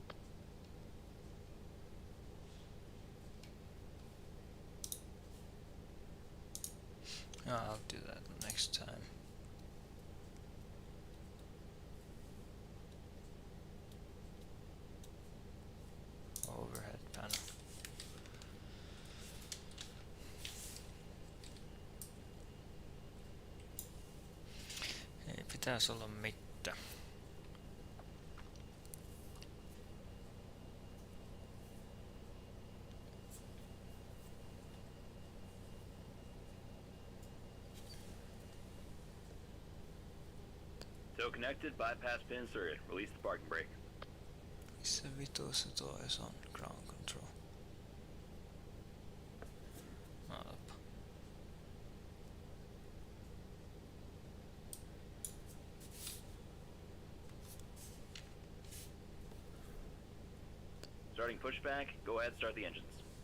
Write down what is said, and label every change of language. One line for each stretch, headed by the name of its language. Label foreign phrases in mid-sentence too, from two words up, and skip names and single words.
English: Oh, I'll do that next time. Overhead panel.
Finnish: Ei pitäisi olla mitään.
English: Tow connected, bypass pin inserted. Release the parking brake.
Finnish: Missä vitussa tois on
English: ground control? Up. Starting pushback, go ahead, start the engines.